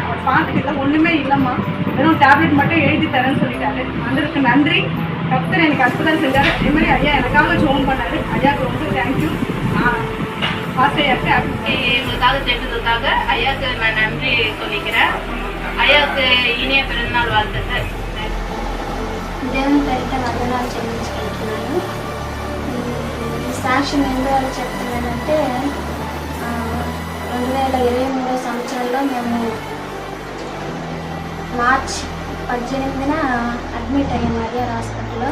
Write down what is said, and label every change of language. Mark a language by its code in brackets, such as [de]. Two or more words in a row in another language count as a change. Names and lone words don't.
[ta] அவர் பார்த்துட்டு ஒன்றுமே இல்லைம்மா, வெறும் டேப்லெட் மட்டும் எழுதி தரேன்னு சொல்லிட்டாரு. அதற்கு நன்றி. டாக்டர் எனக்கு அற்புதம் செஞ்சார். அதே மாதிரி ஐயா எனக்காக ஜோம் பண்ணாரு. ஐயாவுக்கு ரொம்ப தேங்க்யூ. எங்களுக்காக செஞ்சதுக்காக ஐயாவுக்கு நான் நன்றி சொல்லிக்கிறேன். ஐயாவுக்கு இனிய பிறந்தநாள் வாழ்த்துக்கள். [te] దేవుని పేరిట వందనాలు చెల్లించుకుంటున్నాను. ఈ సాక్ష్యం ఎందువల్ల చెప్తున్నానంటే 2023 సంవత్సరంలో మేము మార్చ్ 18న అడ్మిట్ అయ్యాము అడియార్ హాస్పిటల్లో.